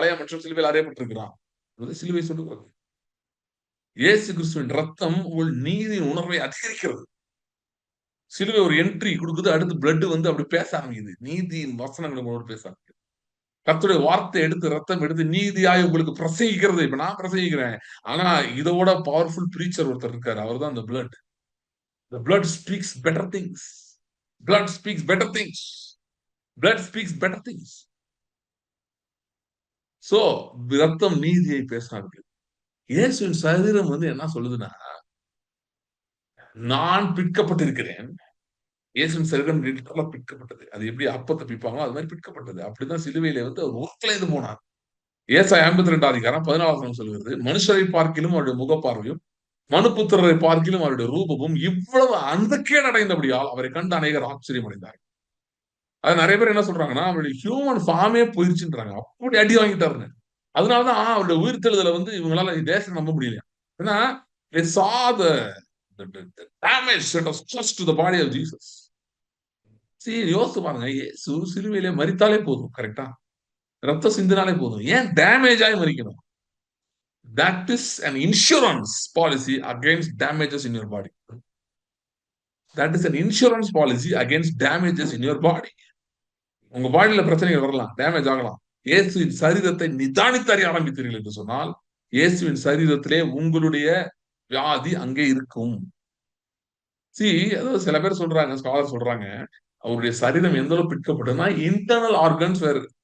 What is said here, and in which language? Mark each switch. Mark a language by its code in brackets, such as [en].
[ta] பழைய மனுஷன் சிலுவையில் அறையப்பட்டிருக்கிறான். அது சிலுவை சொல்லுகிறது. இயேசு கிறிஸ்துவின் ரத்தம் உங்கள் நீதியின் உணர்வை அதிகரிக்கிறது. சிலுவை ஒரு என்ட்ரி குடுக்குது. அடுத்து பிளட் வந்து அப்படி பேச ஆரம்பிக்குது. நீதியின் வசனங்கள் உங்களோட பேச ஆரம்பிக்குது. கர்த்தருடைய வார்த்தை எடுத்து ரத்தம் எடுத்து நீதியாய் உங்களுக்கு பிரசங்கிக்கிறது. இப்ப நான் பிரசங்கிக்கிறேன். ஆனா இதோட பவர்ஃபுல் பிரீச்சர் ஒருத்தர் இருக்காரு. அவர்தான் அந்த blood. [en] The blood speaks better things. Blood speaks better things. Blood speaks better things. [ta] So ரத்தம் நீதியை பேச ஆரம்பிக்குது. இயேசுவின் சரீரம் வந்து என்ன சொல்லுதுன்னா, நான் பிற்கப்பட்டிருக்கிறேன். இயேசுவின் சரீரம் லிட்டரலா பிற்கப்பட்டது. அது எப்படி அப்பத்த பிப்பாங்களோ அது மாரி பிற்கப்பட்டது. அப்படிதான் சிலுவையிலே வந்து அவர் உருக்குலைந்து போனார். ஏசாயா 52 அதிகாரம் 14 வசனம் சொல்கிறது, மனுஷரை பார்க்கிலும் அவருடைய முகப்பார்வையும், மனுபுத்திரரை பார்க்கிலும் அவருடைய ரூபமும் இவ்வளவு அந்தக்கேடு அடைந்தபடியால் அவரை கண்டு அநேகர் ஆச்சரியம் அடைந்தார்கள். அது நெறைய பேர் என்ன சொல்றாங்கன்னா, அவருடைய ஹியூமன் ஃபார்மே போயிருச்சுன்றாங்க. அப்படி அடி வாங்கிட்டாருன்னு. அதனாலதான் அவருடைய உயிர்த்தெழுதல வந்து இவங்களால தேசம் நம்ப முடியலையாம். [en] ஏன்னா, they saw the damage that was caused to the body of Jesus. [ta] யோசிச்சு பாருங்க. இயேசு சிலுவையிலே மரித்தாலே போதும். கரெக்ட்டா? ரத்தம் சிந்தினாலே போதும். ஏன் டேமேஜ் ஆயி மரிக்கணும்? [en] That is an insurance policy against damages in your body. That is an insurance policy against damages in your body. [ta] உங்க பாடியில பிரச்சனைகள் வரலாம். டேமேஜ் ஆகலாம். இயேசுவின் சரீரத்தை நிதானித்து அறிய ஆரம்பித்தீர்கள் என்று சொன்னால், இயேசுவின் சரீரத்திலே உங்களுடைய வியாதி அங்கே இருக்கும். அதாவது சில பேர் சொல்றாங்க, ஸ்காலர் சொல்றாங்க, அவருடைய சரீரம் எந்த அளவு பிற்கப்பட்டதுன்னா, இன்டர்னல் ஆர்கன்ஸ் வேர்